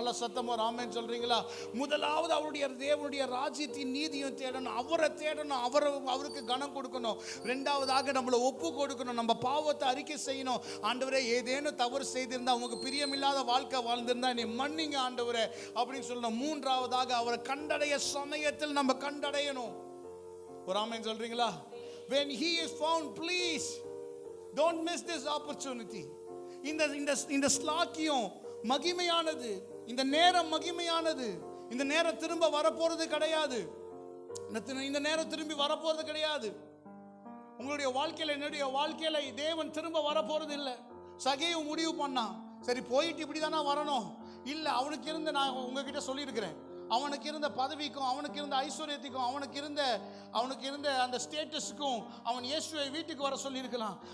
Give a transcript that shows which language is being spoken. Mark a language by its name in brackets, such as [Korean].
[Tamil] நல்ல சத்தமா ஆமென் சொல்றீங்களா? முதலாவது அவருடைய தேவனுடைய ராஜ்யத்தின் நீதியும் தேடணும், அவரை தேடணும், அவருக்கு கனம் கொடுக்கணும். இரண்டாவதாக நம்மளை ஒப்பு கொடுக்கணும், நம்ம பாவத்தை அறிக்கை செய்யணும். ஆண்டவரே, ஏதேனும் தவறு செய்திருந்தா, உங்களுக்கு பிரியமில்லாத வாழ்க்கை வாழ்ந்திருந்தா என்னை மன்னிங்க ஆண்டவரே அப்படின்னு சொல்லணும். மூன்றாவதாக அவரை கண்டடைய சமயத்தில் நம்ம கண்டடையணும். ஒரு ஆமென் சொல்றீங்களா? [English] When he is found, please don't miss this opportunity. [Tamil] இந்த ஸ்லாக்கியம் மகிமையானது, இந்த நேரம் மகிமையானது. இந்த நேரம் திரும்ப வரப்போறது கிடையாது. இந்த நேரம் திரும்பி வரப்போறது கிடையாது. உங்களுடைய வாழ்க்கையில, என்னுடைய வாழ்க்கையில தேவன் திரும்ப வரப்போறது இல்லை. சகேயு முடிவு பண்ணான், சரி போயிட்டு இப்படி தானே வரணும். இல்லை, அவனுக்கு இருந்த, நான் உங்ககிட்ட சொல்லியிருக்கிறேன், அவனுக்கு இருந்த பதவிக்கும், அவனுக்கு இருந்த ஐஸ்வர்யத்துக்கும், அவனுக்கு இருந்த அந்த ஸ்டேட்டஸுக்கும் அவன் இயேசுவை வீட்டுக்கு வர சொல்லியிருக்கலாம்.